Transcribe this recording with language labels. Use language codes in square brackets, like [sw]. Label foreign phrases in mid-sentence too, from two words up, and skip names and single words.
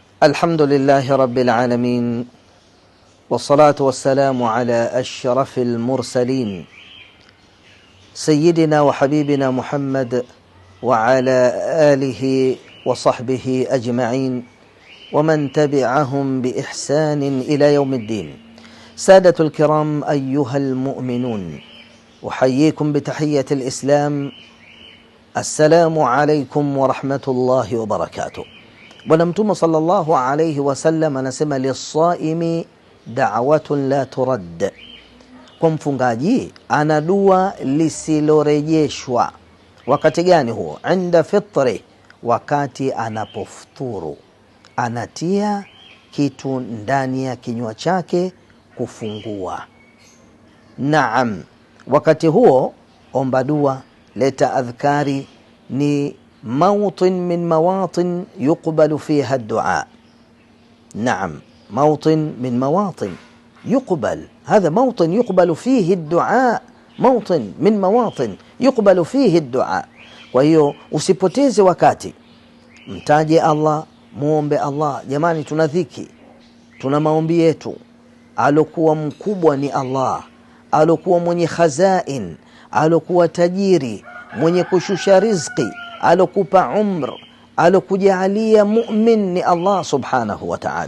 [ar] الحمد لله رب العالمين، والصلاة والسلام على أشرف المرسلين سيدنا وحبيبنا محمد وعلى آله وصحبه أجمعين ومن تبعهم بإحسان إلى يوم الدين. سادة الكرام أيها المؤمنون، أحييكم بتحية الإسلام، السلام عليكم ورحمة الله وبركاته. [sw] Bwana Mtume [ar] صلى الله عليه وسلم [sw] anasema [ar] للصائم دعوة لا ترد, [sw] kwa mfungaji ana dua lisilorejeshwa. Wakati gani huo? [ar] عند فطره, [sw] wakati anapofuturu, anatia kitu ndani ya kinywa chake kufungua. Naam, wakati huo omba dua, leta adhkari. [ar] Ni موطن من مواطن يقبل فيها الدعاء. نعم، موطن من مواطن يقبل، هذا موطن يقبل فيه الدعاء، موطن من مواطن يقبل فيه الدعاء. [sw] Kwa hiyo usipoteze wakati, mtaje Allah, muombe Allah. Jamani, tuna dhiki, tuna maombi yetu. Alokuwa mkubwa ni Allah, alokuwa mwenye khazain, alokuwa tajiri, mwenye kushusha riziki, alokupa umr, alokujalia mu'min ni Allah [ar] سبحانه وتعالى.